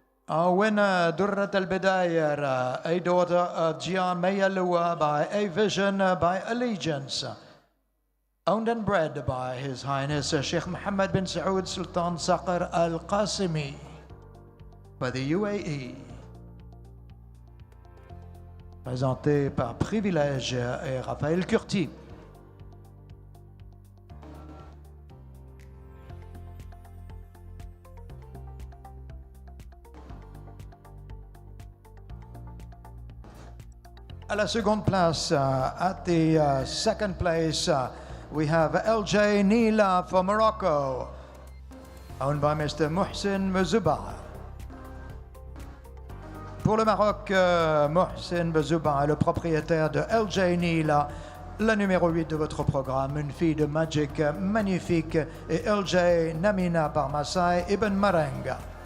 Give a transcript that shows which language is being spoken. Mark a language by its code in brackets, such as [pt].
[en] Our winner, Durrat Al Bedayer, a daughter of Gian Mayalua by A Vision by Allegiance, owned and bred by His Highness Sheikh Mohammed bin Saoud Sultan Saqr Al Qasimi by the UAE. [fr] Présenté par Privilège et Raphaël Curti. À la seconde place, [en] at the second place, we have LJ Nila for Morocco, owned by Mr. Mohsin Bouzouba. [fr] Pour le Maroc, Mohsin Bouzouba est le propriétaire de LJ Nila, la numéro 8 de votre programme, une fille de Magic magnifique, et LJ Namina par Masai Ibn Marenga.